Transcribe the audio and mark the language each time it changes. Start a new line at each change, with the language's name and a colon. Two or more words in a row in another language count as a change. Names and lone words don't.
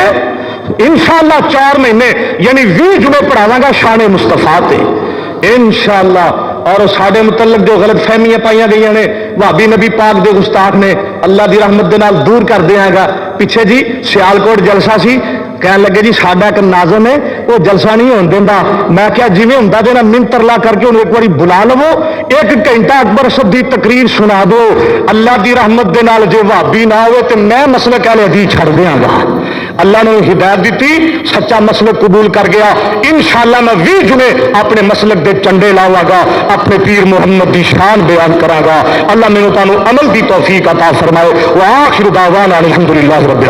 Punjabi: انشاءاللہ 4 مہینے یعنی 20 جمعے پڑھاواں گا شان مصطفیٰ تے انشاءاللہ۔ اور ساڈے متعلق جو غلط فہمیاں پائیاں گئی نے بھابی نبی پاک دے گستاخ نے، اللہ دی رحمت دے نال دور کر دیاں گا۔ پیچھے جی سیالکوٹ جلسہ سی، کہنے لگے جی ساڈا ایک ناظم ہے وہ جلسہ نہیں ہون دیندا، میں کیا جویں ہوندا دینا منت ترلا کر کے انہوں ایک باری بلا لو، 1 گھنٹہ اکبر اسد دی تقریر سنا دو، اللہ دی رحمت دے نال جے وہابی نہ ہوئے تے میں مسلک اہل حدیث چھڑ دیاں گا۔ اللہ نے ہدایت دیتی، سچا مسلک قبول کر گیا، انشاءاللہ میں 20 جمعے اپنے مسلک دے چنڈے لاواں گا، اپنے پیر محمد دی شان بیان کراں گا۔ اللہ مینوں تانوں عمل دی توفیق عطا فرمائے۔
Arabic: وآخر دعوانا الحمدللہ رب